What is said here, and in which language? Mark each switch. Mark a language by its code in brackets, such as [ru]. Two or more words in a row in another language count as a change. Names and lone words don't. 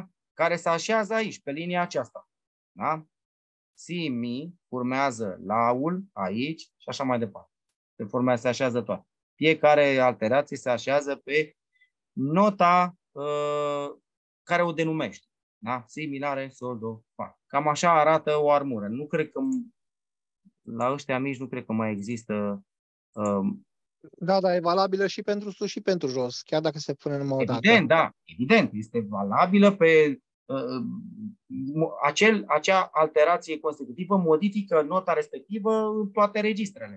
[ro] Care se așează aici, pe linia aceasta. Da? Si, mi, urmează laul aici și așa mai departe. Se așează toate. Fiecare alterație se așează pe nota care o denumește. Da? Si, mi, la, re, sol, do, fa. Cam așa arată o armură. Nu cred că la ăștia mici nu cred că mai există. Da, e valabilă și pentru sus și pentru jos, chiar dacă se pune numai o dată. Evident, da, evident. Este valabilă pe acea alterație consecutivă modifică nota respectivă în toate registrele.